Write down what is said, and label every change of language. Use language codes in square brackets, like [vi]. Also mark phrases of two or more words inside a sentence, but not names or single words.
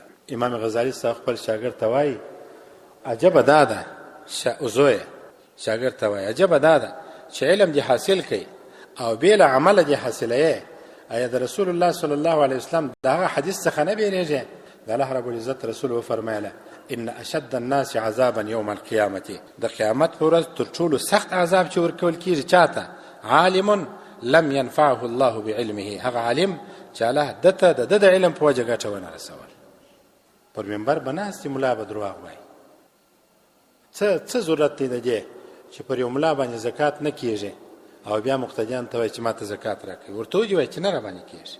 [ps] امام غزالي صاحب خپل شاګرد ته وایي عجبه دا ده، زویه شاګرد ته وایي عجبه دا ده چې علم دې حاصل کړي او بېله عمله دې حاصلوي، ایا د رسول الله [ar] صلی الله علیه وسلم [ps] دغه حدیث څخه نه بیریږي؟ د [ar] الله رب العزت [ps] رسول وفرمایله [ar] ان اشد الناس عذابا یوم القیامه، [ps] د قیامت په ورځ تر ټولو سخت عذاب چې ورکول کیږي چاته؟ [ar] عالم لم ينفعه الله بعلمه، [ps] هغه عالم چې الله دته د علم په وجه ګټه ونه رسول. پر منبر بناستې ملا به دروغ وایي، څه ضرورت دی د دې چې پر یو ملا باندې زکات نه کیږي او بیا مقتدیان ته وایي چې ماته زکات راکړي، ورته وایي چې نه را باندې کیږي.